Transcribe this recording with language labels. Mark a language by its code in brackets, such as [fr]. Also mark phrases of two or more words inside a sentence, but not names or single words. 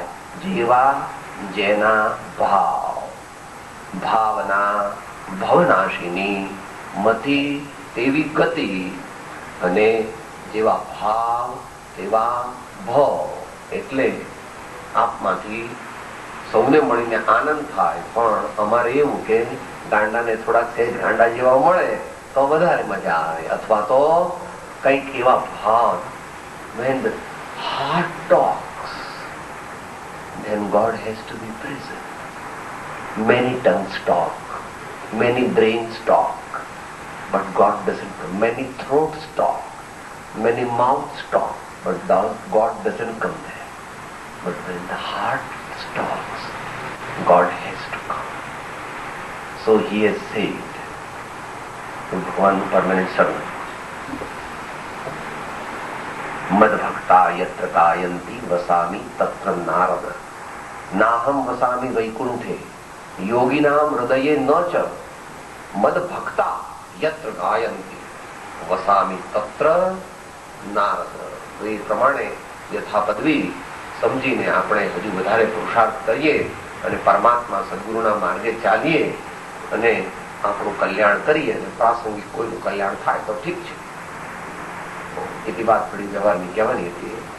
[gu] જેવા જેના ભાવ, ભાવના ભવનાશીની, મતિ તેવી ગતિ, અને જેવા ભાવ તેવા ભવ. એટલે આપમાંથી સૌને મળીને આનંદ થાય, પણ અમારે એવું કે ગાંડાને થોડાક સહેજ ગાંડા જેવા મળે તો વધારે મજા આવે, અથવા તો કંઈક એવા ભાવ. [en] When the heart talks, then God has to be present. Many tongues talk, many brains talk, but God doesn't. Many throats talk, many mouths talk, but God doesn't come there. But when the heart talks, God has to come. So he has said to Bhagavan permanent servant, [sa] मद भक्ता यत्र गायन्ति वसामि तत्र नारद नाहम वसामि वैकुंठे योगिनां हृदये न च मद भक्ता यत्र गायन्ति वसामि तत्र नारद. [gu] તો એ પ્રમાણે યથાપદવી સમજીને આપણે હજુ વધારે પુરુષાર્થ કરીએ અને પરમાત્મા સદગુરુના માર્ગે ચાલીએ અને આપણું કલ્યાણ કરીએ, અને પ્રાસંગિક કોઈનું કલ્યાણ થાય તો ઠીક છે. એટલી વાત થોડી વ્યવહારની કહેવાની હતી.